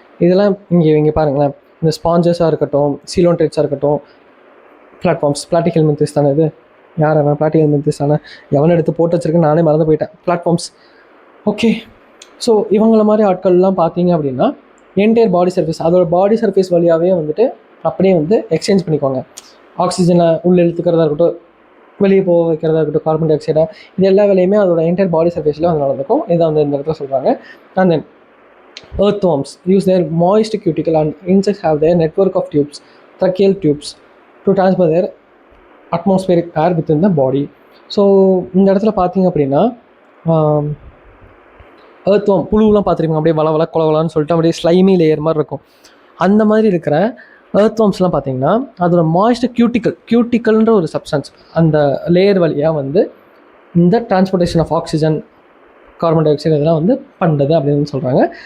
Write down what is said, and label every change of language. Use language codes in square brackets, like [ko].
[ta] இதெல்லாம் இங்கே பாருங்களேன், இந்த ஸ்பாஞ்சஸாக இருக்கட்டும், சீலோன்ட்ரேட்ஸாக இருக்கட்டும், பிளாட்ஃபார்ம்ஸ், பிளாட்டிக் மென்திஸ் தானே இது, யார் அவன் பிளாட்டிக் மென்திஸ் தானே, எவனை எடுத்து போட்டு வச்சிருக்கேன் நானே மறந்து போயிட்டேன். பிளாட்ஃபார்ம்ஸ். ஓகே. ஸோ இவங்கள மாதிரி ஆட்கள்லாம் பார்த்தீங்க அப்படின்னா என்டையர் பாடி சர்ஃபேஸ், அதோட பாடி சர்ஃபேஸ் வழியாகவே வந்துட்டு அப்படியே வந்து எக்ஸ்சேஞ்ச் பண்ணிக்குவாங்க. ஆக்சிஜனை உள்ளே இழுத்துக்கிறதா இருக்கட்டும், வெளியே போக வைக்கிறதா இருக்கட்டும், கார்பன் டை ஆக்சைடாக, இது எல்லா வேலையுமே அதோட என்டையர் பாடி சர்ஃபேஸில் வந்து நடந்துக்கும். இதை வந்து இந்த இடத்துல சொல்கிறாங்க. [en] And then earthworms use their moist cuticle and insects have their network of tubes, tracheal tubes, to transfer their atmospheric air within the body. [ta] So இந்த இடத்துல பார்த்தீங்க அப்படின்னா earthworm புழுவெலாம் பார்த்துருப்பீங்க, அப்படியே வள கொலவலான்னு சொல்லிட்டு அப்படியே ஸ்லைமி லேயர் மாதிரி இருக்கும். அந்த மாதிரி இருக்கிற earthwormsலாம் பார்த்தீங்கன்னா அதோட மாய்ஸ்ட் கியூட்டிக்கல்ன்ற ஒரு சப்ஸ்டன்ஸ் அந்த லேயர் வழியாக வந்து இந்த transportation of oxygen, carbon di oxide இதெல்லாம் வந்து பண்ணுறது அப்படின்னு சொல்கிறாங்க.